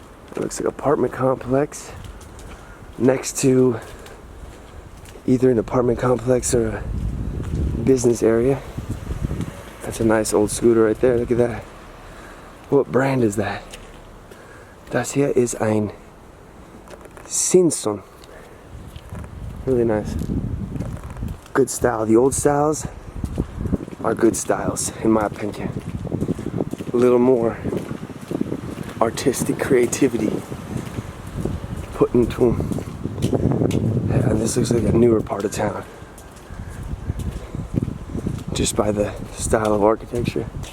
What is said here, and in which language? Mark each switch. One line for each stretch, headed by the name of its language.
English: It looks like an apartment complex next to either an apartment complex or a business area. That's a nice old scooter right there. Look at that. What brand is that?
German: Das hier ist ein Simpson.
English: Really nice. Good style. The old styles are good styles, in my opinion. A little more artistic creativity put into them. Yeah, and this looks like a newer part of town, just by the style of architecture.